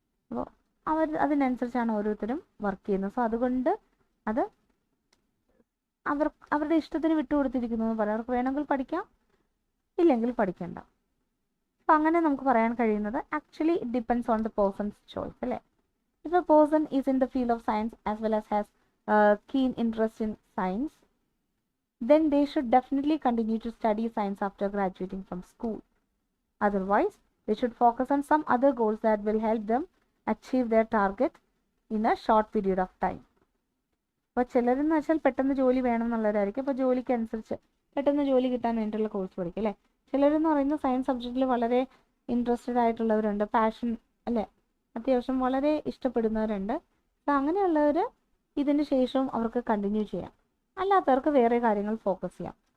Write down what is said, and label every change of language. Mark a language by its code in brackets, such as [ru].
[ml] അപ്പോൾ അതിനനുസരിച്ചാണ് ഓരോരുത്തരും വർക്ക് ചെയ്യുന്നത്. സോ അതുകൊണ്ട് അത് അവരുടെ ഇഷ്ടത്തിന് വിട്ടുകൊടുത്തിരിക്കുന്നു എന്ന് പറയാം. അവർക്ക് വേണമെങ്കിൽ പഠിക്കാം, ഇല്ലെങ്കിൽ പഠിക്കണ്ട. അപ്പം അങ്ങനെ നമുക്ക് പറയാൻ കഴിയുന്നത് [en] actually it depends on the person's choice [ml] അല്ലേ. [en] If a person is in the field of science as well as has keen interest in science, then they should definitely continue to study science after graduating from school. Otherwise, they should focus on some other goals that will help them achieve their target in a short period of time. [ml] അപ്പോൾ ചിലരെന്ന് വെച്ചാൽ പെട്ടെന്ന് ജോലി വേണം എന്നുള്ളവരായിരിക്കും. അപ്പോൾ ജോലിക്ക് അനുസരിച്ച് പെട്ടെന്ന് ജോലി കിട്ടാൻ വേണ്ടിയുള്ള കോഴ്സ് പഠിക്കും അല്ലേ. ചിലരെന്ന് പറയുന്നത് സയൻസ് സബ്ജക്റ്റിൽ വളരെ ഇൻട്രസ്റ്റഡ് ആയിട്ടുള്ളവരുണ്ട്, പാഷൻ അല്ലേ, അത്യാവശ്യം വളരെ ഇഷ്ടപ്പെടുന്നവരുണ്ട്. അപ്പോൾ അങ്ങനെയുള്ളവർ ഇതിന് ശേഷവും അവർക്ക് കണ്ടിന്യൂ ചെയ്യാം, അല്ലാത്തവർക്ക് വേറെ കാര്യങ്ങൾ ഫോക്കസ് ചെയ്യാം.